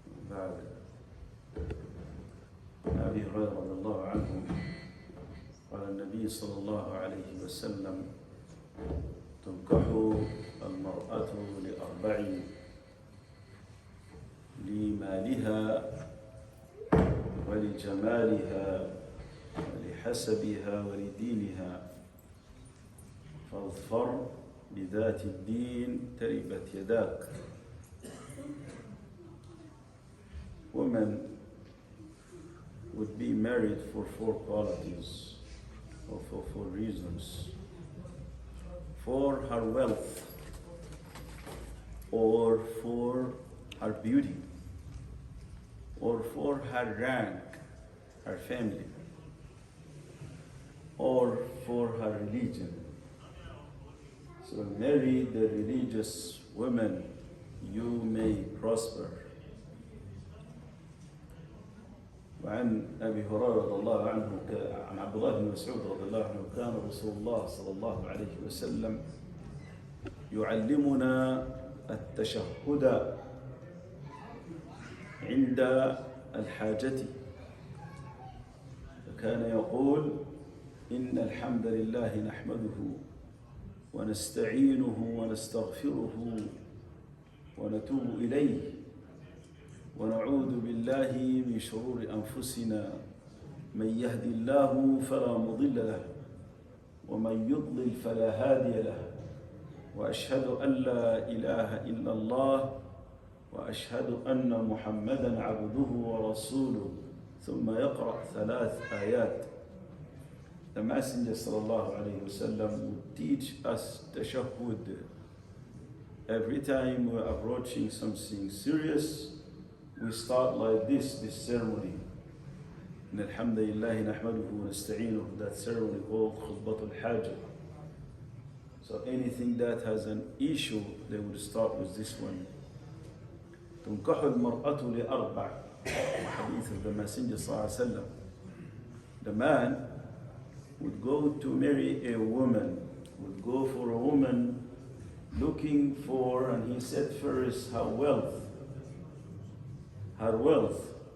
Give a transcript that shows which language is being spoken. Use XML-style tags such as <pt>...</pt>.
<ar>بعد أبي هريرة رضي الله عنه قال النبي صلى الله عليه وسلم: تنكح المرأة لأربع: لمالها ولجمالها ولحسبها ولدينها، فاظفر بذات الدين تربت يداك.</ar> <en>Women would be married for four qualities or for four reasons: for her wealth, or for her beauty, or for her rank, her family, or for her religion. So marry the religious women, you may prosper.</en> <ar>وعن أبي هريرة رضي الله عنه عن عبد الله بن مسعود رضي الله عنه كان رسول الله صلى الله عليه وسلم يعلمنا التشهد عند الحاجة، فكان يقول: إن الحمد لله نحمده ونستعينه ونستغفره ونتوب إليه ونعوذ بالله من شرور أنفسنا، من يهد الله فلا مضل له ومن يضلل فلا هادي له، وأشهد أن لا إله إلا الله وأشهد أن محمدًا عبده ورسوله. ثم يقرأ 3 آيات.</ar> <en>The Messenger sallallahu alayhi wasallam would teach us tashahhud. Every time we're approaching something serious, we start like this ceremony.</en> <ar>إن الحمد لله نحمده ونستعينه.</ar> <en>That ceremony called khutbatul hajj. So anything that has an issue, they would start with this one.</en> <ar>تنكح المرأة لأربع.</ar> <en>Hadith of the Messenger sallallahu alayhi wasallam. The man would go to marry a woman, would go for a woman looking for, and he said first, her wealth. Her wealth.</en>